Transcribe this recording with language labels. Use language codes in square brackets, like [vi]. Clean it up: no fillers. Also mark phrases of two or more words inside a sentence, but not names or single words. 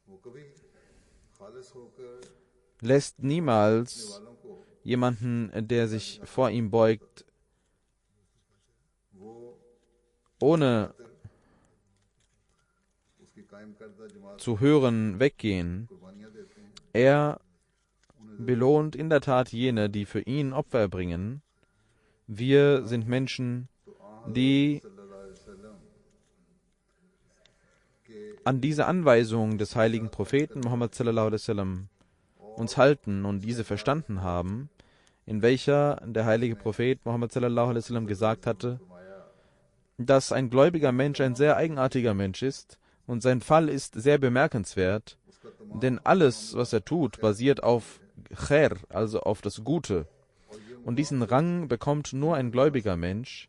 [de] Er lässt niemals jemanden, der sich vor ihm beugt, ohne zu hören, weggehen. Er belohnt in der Tat jene, die für ihn Opfer erbringen. Wir sind Menschen, die an diese Anweisung des heiligen Propheten Muhammad [ar] صلى الله عليه وسلم [de] uns halten und diese verstanden haben, in welcher der heilige Prophet Muhammad [ar] صلى الله عليه وسلم [de] gesagt hatte, dass ein gläubiger Mensch ein sehr eigenartiger Mensch ist und sein Fall ist sehr bemerkenswert, denn alles, was er tut, basiert auf Khair, also auf das Gute. Und diesen Rang bekommt nur ein gläubiger Mensch.